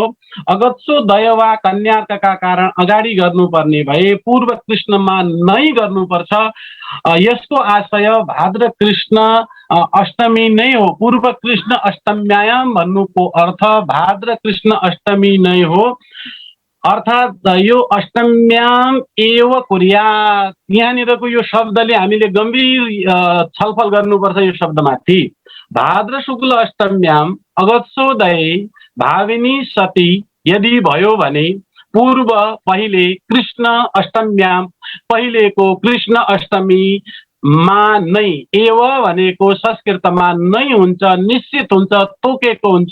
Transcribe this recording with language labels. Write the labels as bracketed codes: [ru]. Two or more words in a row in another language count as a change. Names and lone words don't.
[ne] अगस्त्योदय वा कन्यार्कका कारण अगाडि गर्नुपर्ने भए पूर्व कृष्णमा नै गर्नुपर्छ। यसको आशय भाद्र कृष्ण अष्टमी नै हो। [sa] पूर्व कृष्ण अष्टम्याम [ne] भन्नुको अर्थ भाद्र कृष्ण अष्टमी नै हो। अर्थात् यो [sa] अष्टम्याम एव कुर्यात्। [ne] यहाँनिरको यो शब्दले हामीले गम्भीर छलफल गर्नुपर्छ यो शब्दमाथि। [sa] भाद्र शुक्ल अष्टम्याम अगस्त्योदय भाविनी सती [ne] यदि भयो भने पूर्व पहिले [sa] कृष्ण अष्टम्याम [ne] पहिलेको कृष्ण अष्टमी मा नै, एव भनेको संस्कृतमा नै हुन्छ, निश्चित हुन्छ, तोकेको हुन्छ।